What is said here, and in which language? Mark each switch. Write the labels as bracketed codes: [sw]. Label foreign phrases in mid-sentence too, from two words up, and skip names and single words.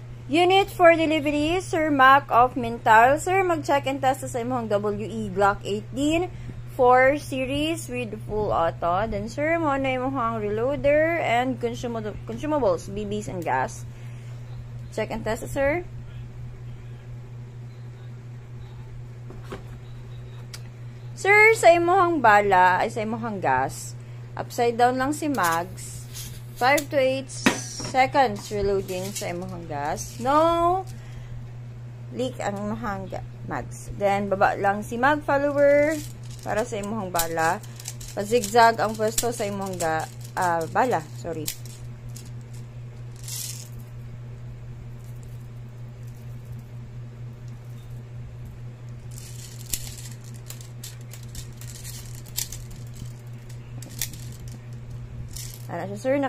[en] Unit for delivery, Sir Mac of Mintal. [ceb] Sir, mag-check [en] and test [ceb] sa imong WE Glock 18 4 series [en] with full auto. [ceb] Then, sir, mo na imong [en] reloader and consumables, BBs and gas. Check and test, [ceb] sir. Sir, sa imong bala, ay sa imong gas, upside down lang si mags. [en] 5 to 8 seconds reloading [ceb] sa imong [en] gas. No leak [ceb] ang imong mags. Then, baba lang si mag follower para sa imong bala. Pa-zigzag ang pwesto sa imong bala. Sorry. Ano siya, sir?